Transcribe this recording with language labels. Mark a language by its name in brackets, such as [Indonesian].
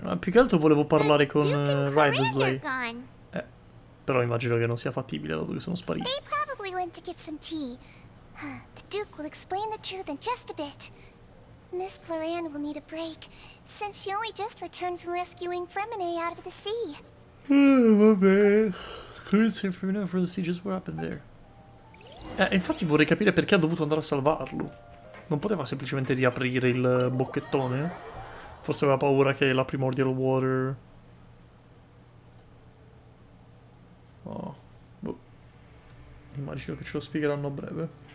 [Italian] No, più che altro volevo parlare con Ridersley. Però immagino che non sia fattibile dato che sono spariti. [English] They probably went to get some tea. The Duke will explain the truth in just a bit. Miss Claran will need a break, since she only just returned from rescuing Fremine out of the sea. [Italian] Vabbè. [English] Clearance from the sea, just what happened there? [Italian] Infatti vorrei capire perché ha dovuto andare a salvarlo. Non poteva semplicemente riaprire il bocchettone? Forse aveva paura che la Primordial Water... Oh, boh. Immagino che ce lo spiegheranno a breve.